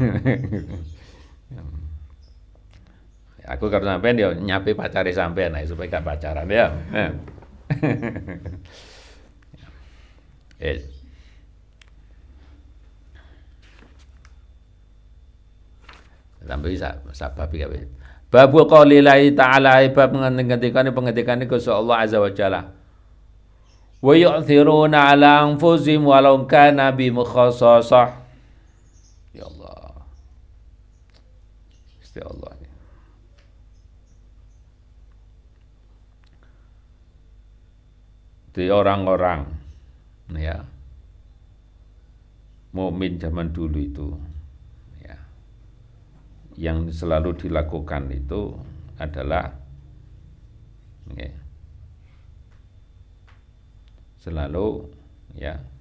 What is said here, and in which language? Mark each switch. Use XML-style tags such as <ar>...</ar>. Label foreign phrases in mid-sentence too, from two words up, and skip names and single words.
<jv>Aku karo sampean ya nyape pacare sampean ae supaya gak pacaran ya. Sampai sabab iki kabeh.</jv> <ar>باب قول الله تعالى</ar> <jv>bab ngendikane Gusti Allah</jv> <ar>عز وجل. ويؤثرون على أنفسهم ولو كان بهم خصاصة. يا الله.</ar> <jv>Gusti Allah.</jv> <id>Di orang-orang ya mukmin zaman dulu itu ya yang selalu dilakukan itu adalah ya, selalu ya</id>